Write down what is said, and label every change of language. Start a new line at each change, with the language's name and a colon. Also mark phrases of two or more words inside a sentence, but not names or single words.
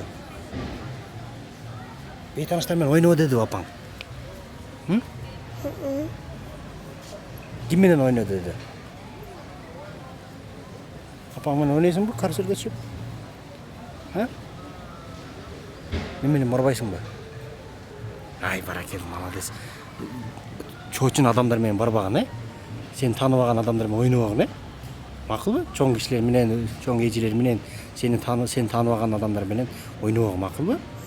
Kazakh: Бейтаныстармен ойнау деді апаң. Кімменен ойнау деді? Апаңмен ойнайсың ба, карусельге түсіп? Мен менен барбайсың ба? Ай, баракелді, молодец.
Kyrgyz: чоочун адамдар менен барбаган, сени тааныбаган адамдар менен ойнобогон, макулбу? Чоң кишилер менен, чоң эжелер менен сени тааныбаган адамдар менен ойнобогон макулбу?